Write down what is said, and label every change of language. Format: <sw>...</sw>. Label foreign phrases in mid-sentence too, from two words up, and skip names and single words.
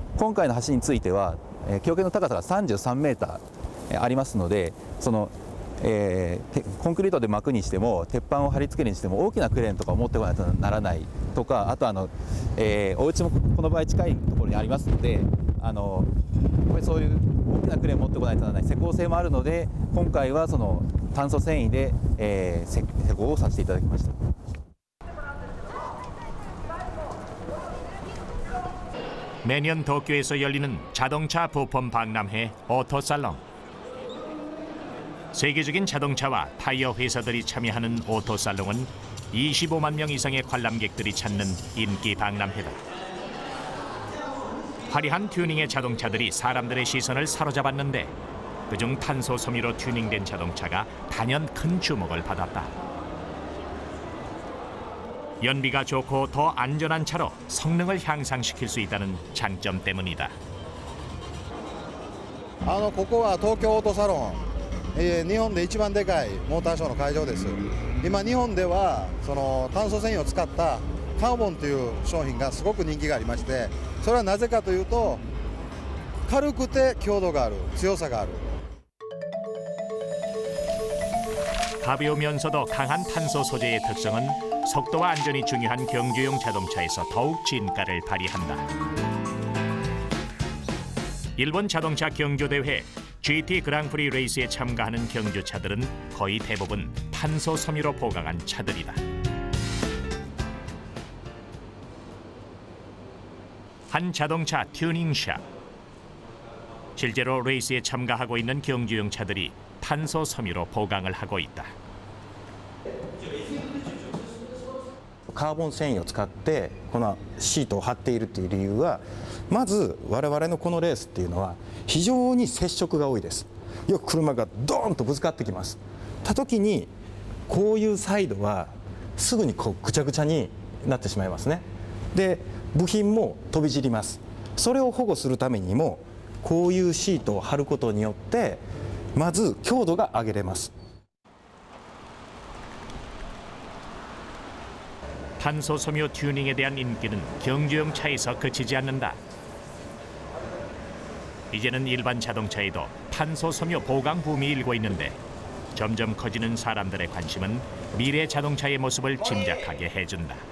<ja>今回の橋については、橋脚の高さが33メーターありますのでコンクリートで巻くにしても鉄板を貼り付けるにしても大きなクレーンとかを持ってこないとならないとかあとお家もこの場合近いところにありますのでそういう大きなクレーン持ってこないとならない施工性もあるので、今回はその炭素繊維で、施工をさせていただきました。</ja> <ko>매년 도쿄에서 열리는 자동차 부품 박람회 오토살롱. 세계적인 자동차와 타이어 회사들이 참여하는 오토살롱은 25만 명 이상의 관람객들이 찾는 인기 박람회다. 화려한 튜닝의 자동차들이 사람들의 시선을 사로잡았는데 그중 탄소 섬유로 튜닝된 자동차가 단연 큰 주목을 받았다. 연비가 좋고 더 안전한 차로 성능을 향상시킬 수 있다는 장점 때문이다.</ko> <ja>ここは東京オートサロン、日本で一番でかいモーターショーの会場です。今日本ではその炭素繊維を使ったカーボンという商品がすごく人気がありまして、それはなぜかというと軽くて強度がある、強さがある。</ja> <ko>가벼우면서도 강한 탄소 소재의 특성은 속도와 안전이 중요한 경주용 자동차에서 더욱 진가를 발휘한다. 일본 자동차 경주대회 GT 그랑프리 레이스에 참가하는 경주차들은 거의 대부분 탄소 섬유로 보강한 차들이다. 한 자동차 튜닝샵. 실제로 레이스에 참가하고 있는 경주용 차들이 탄소 섬유로 보강을 하고 있다.</ko> <ja>カーボン繊維を使ってこのシートを張っているという理由は、まず我々のこのレースっていうのは非常に接触が多いです。よく車がドーンとぶつかってきます。た時にこういうサイドはすぐにこうぐちゃぐちゃになってしまいますね。で部品も飛び散ります。それを保護するためにもこういうシートを張ることによってまず強度が上げれます。</ja> <ko>탄소 섬유 튜닝에 대한 인기는 경주용 차에서 그치지 않는다. 이제는 일반 자동차에도 탄소 섬유 보강 붐이 일고 있는데 점점 커지는 사람들의 관심은 미래 자동차의 모습을 짐작하게 해준다.</ko>